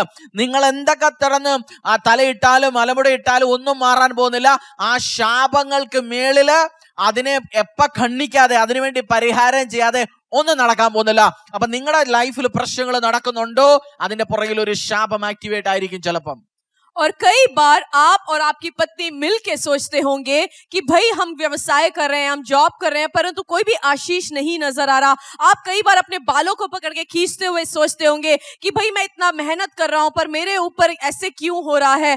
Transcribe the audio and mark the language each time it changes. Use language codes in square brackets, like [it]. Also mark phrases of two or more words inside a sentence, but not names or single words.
[ml] നിങ്ങൾ എന്തൊക്കെ തുറന്ന് തലയിട്ടാലും മലമുടയിട്ടാലും ഒന്നും മാറാൻ പോകുന്നില്ല. ആ ശാപങ്ങൾക്ക് മേളില് അതിനെ ഖണ്ഡിക്കാതെ, അതിനുവേണ്ടി പരിഹാരം ചെയ്യാതെ ഒന്നും നടക്കാൻ പോകുന്നില്ല. അപ്പൊ നിങ്ങളുടെ ലൈഫിൽ പ്രശ്നങ്ങൾ നടക്കുന്നുണ്ടോ, അതിന്റെ പുറകിൽ ഒരു ശാപം ആക്ടിവേറ്റ് ആയിരിക്കും ചിലപ്പം. [hi] और कई बार आप और आपकी पत्नी मिलके सोचते होंगे कि भाई हम व्यवसाय कर रहे हैं, हम जॉब कर रहे हैं, परंतु कोई भी आशीष नहीं नजर आ रहा। आप कई बार अपने बालों को पकड़ के खींचते हुए सोचते होंगे कि भाई मैं इतना मेहनत कर रहा हूं पर मेरे ऊपर ऐसे क्यों हो रहा है।